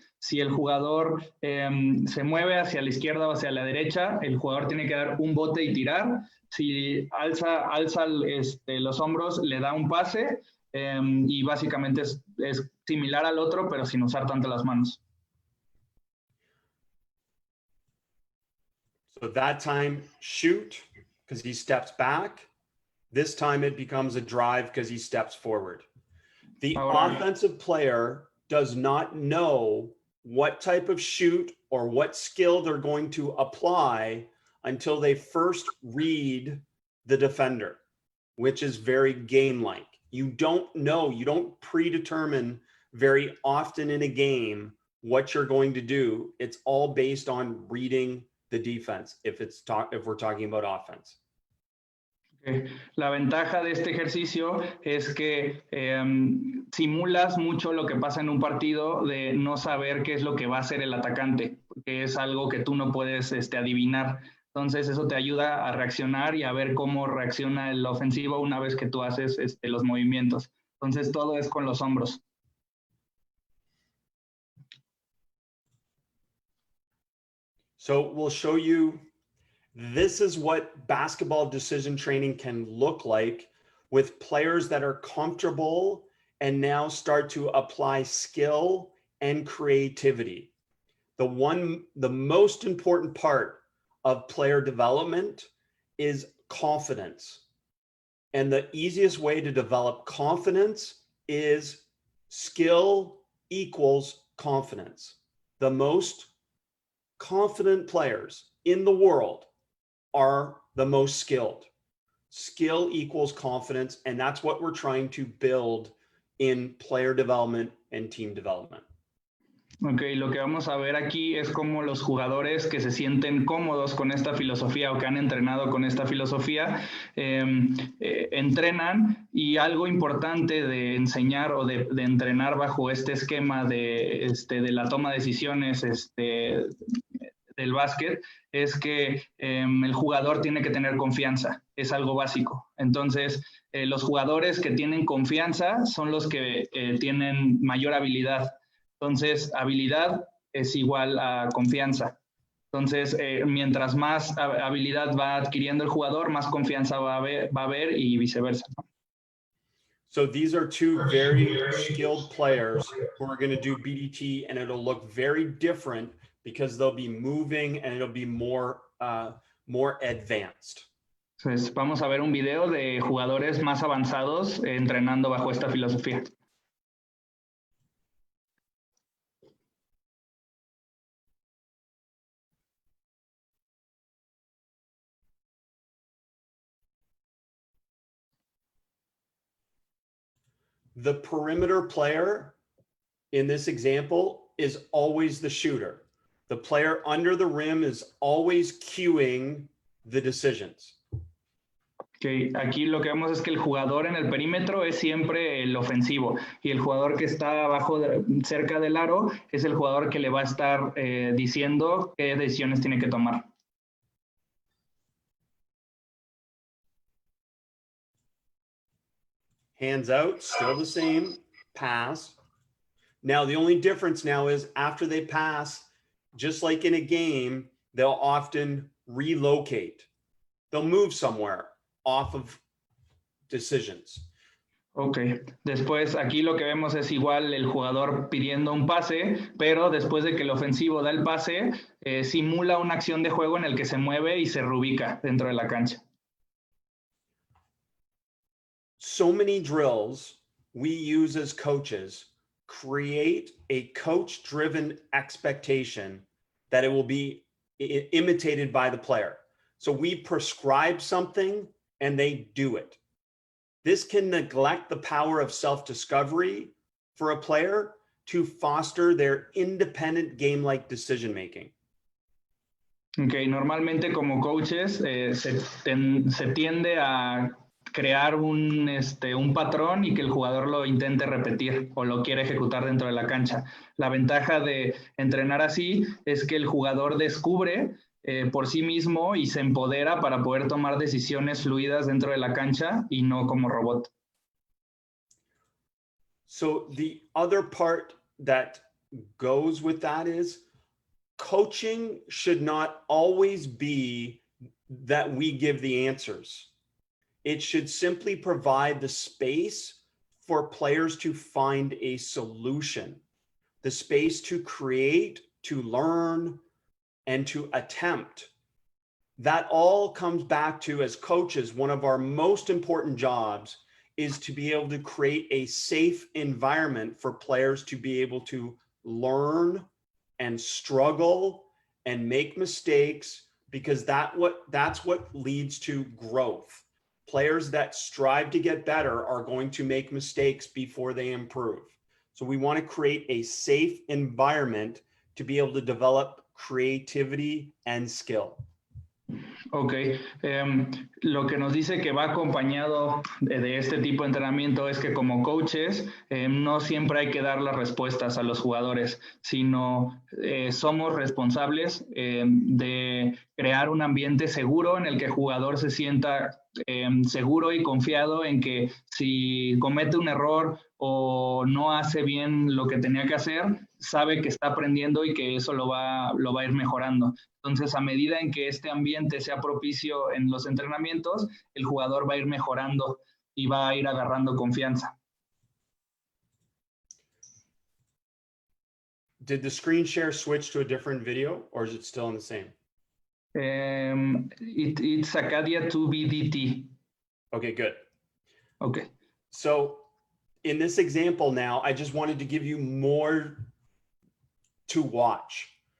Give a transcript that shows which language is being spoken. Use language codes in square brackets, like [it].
[es] Si el jugador se mueve hacia la izquierda o hacia la derecha, el jugador tiene que dar un bote y tirar. Si alza los hombros, le da un pase y básicamente es similar al otro, pero sin usar tanto las manos. [en] So that time, shoot, because he steps back. This time it becomes a drive because he steps forward. The offensive player does not know what type of shoot or what skill they're going to apply until they first read the defender, which is very game-like. You don't know, you don't predetermine very often in a game what you're going to do. It's all based on reading the defense if we're talking about offense. Okay. [es] La ventaja de este ejercicio es que simulas mucho lo que pasa en un partido de no saber qué es lo que va a hacer el atacante, porque es algo que tú no puedes adivinar. Entonces eso te ayuda a reaccionar y a ver cómo reacciona el ofensivo una vez que tú haces los movimientos. Entonces todo es con los hombros. [en] So we'll show you, this is what basketball decision training can look like with players that are comfortable and now start to apply skill and creativity. The most important part of player development is confidence. And the easiest way to develop confidence is skill equals confidence. The most confident players in the world are the most skilled. Skill equals confidence, and that's what we're trying to build in player development and team development. [es] Ok, lo que vamos a ver aquí es cómo los jugadores que se sienten cómodos con esta filosofía o que han entrenado con esta filosofía entrenan, y algo importante de enseñar o de entrenar bajo este esquema de la toma de decisiones del básquet es que el jugador tiene que tener confianza, es algo básico. Entonces, los jugadores que tienen confianza son los que tienen mayor habilidad. Entonces, habilidad es igual a confianza. Entonces, mientras más habilidad va adquiriendo el jugador, más confianza va a haber y viceversa, ¿no? [en] So these are two very skilled players who are going to do BDT, and it'll look very different because they'll be moving and it'll be more advanced. [es] Entonces, vamos a ver un video de jugadores más avanzados entrenando bajo esta filosofía. [en] The perimeter player in this example is always the shooter. The player under the rim is always cueing the decisions. Okay. [es] Aquí lo que vemos es que el jugador en el perímetro es siempre el ofensivo y el jugador que está cerca del aro es el jugador que le va a estar diciendo qué decisiones tiene que tomar. [en] Hands out, still the same, pass. Now, the only difference now is after they pass, just like in a game, they'll often relocate. They'll move somewhere off of decisions. [es] Ok, después aquí lo que vemos es igual el jugador pidiendo un pase, pero después de que el ofensivo da el pase, simula una acción de juego en el que se mueve y se reubica dentro de la cancha. [en] So many drills we use as coaches create a coach-driven expectation that it will be imitated by the player. So we prescribe something and they do it. This can neglect the power of self-discovery for a player to foster their independent game-like decision-making. [es] Ok, normalmente como coaches se tiende a crear un patrón y que el jugador lo intente repetir o lo quiere ejecutar dentro de la cancha. La ventaja de entrenar así es que el jugador descubre por sí mismo y se empodera para poder tomar decisiones fluidas dentro de la cancha y no como robot. [en] So the other part that goes with that is coaching should not always be that we give the answers. It should simply provide the space for players to find a solution, the space to create, to learn, and to attempt. That all comes back to, as coaches, one of our most important jobs is to be able to create a safe environment for players to be able to learn and struggle and make mistakes, because that's what leads to growth. Players that strive to get better are going to make mistakes before they improve. So we want to create a safe environment to be able to develop creativity and skill. [es] Ok, lo que nos dice que va acompañado de este tipo de entrenamiento es que como coaches no siempre hay que dar las respuestas a los jugadores, sino somos responsables de crear un ambiente seguro en el que el jugador se sienta seguro y confiado en que si comete un error o no hace bien lo que tenía que hacer, sabe que está aprendiendo y que eso lo va a ir mejorando. Entonces, a medida en que este ambiente sea propicio en los entrenamientos, el jugador va a ir mejorando y va a ir agarrando confianza. [en] Did the screen share switch to a different video, or is it still in the same? It's Acadia 2BDT. Okay, good. Okay. So in this example now, I just wanted to give you more to watch.